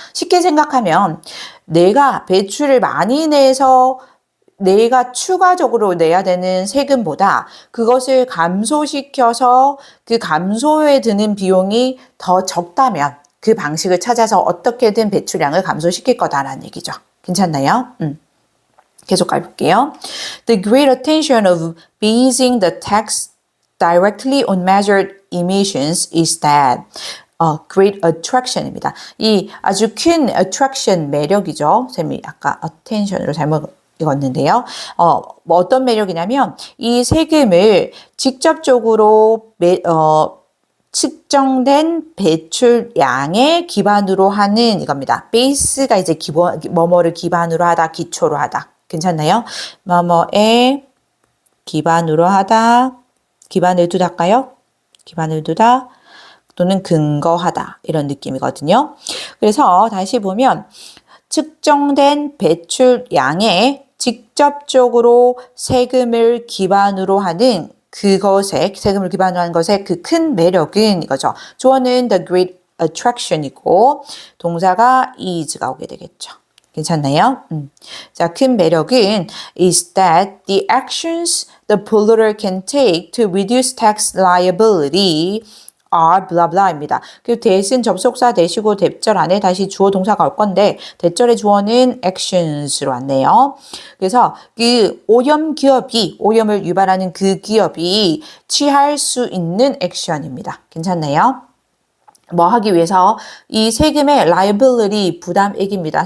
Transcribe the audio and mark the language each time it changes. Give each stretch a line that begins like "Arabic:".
Korean: 쉽게 생각하면 내가 배출을 많이 내서 내가 추가적으로 내야 되는 세금보다 그것을 감소시켜서 그 감소에 드는 비용이 더 적다면 그 방식을 찾아서 어떻게든 배출량을 감소시킬 거다라는 얘기죠. 괜찮나요? 계속 가볼게요.
English: The great attention of basing the tax directly on measured emissions is that great attraction입니다.
Korean: 이 아주 큰 attraction 매력이죠. 쌤이 아까 attention으로 잘못 읽었는데요. 뭐 어떤 매력이냐면 이 세금을 직접적으로 측정된 배출량의 기반으로 하는 이겁니다. 베이스가 이제 뭐뭐를 기반으로 하다, 기초로 하다. 괜찮나요? 뭐뭐에 기반으로 하다, 기반을 두다일까요? 기반을 두다 또는 근거하다 이런 느낌이거든요. 그래서 다시 보면 측정된 배출량에 직접적으로 세금을 기반으로 하는 그것의 세금을 기반으로 하는 것의 그 큰 매력은 이거죠. 주어는
English: the great attraction
Korean: 이고 동사가 is가 오게 되겠죠. 괜찮나요? 자, 큰 매력은
English: is that the actions the polluter can take to reduce tax liability are blah blah입니다.
Korean: 그 대신 접속사 대시고 대절 안에 다시 주어 동사가 올 건데 대절의 주어는 actions로 왔네요. 그래서 그 오염을 유발하는 그 기업이 취할 수 있는 액션입니다. 괜찮나요? 뭐 하기 위해서 이 세금의 liability 부담액입니다.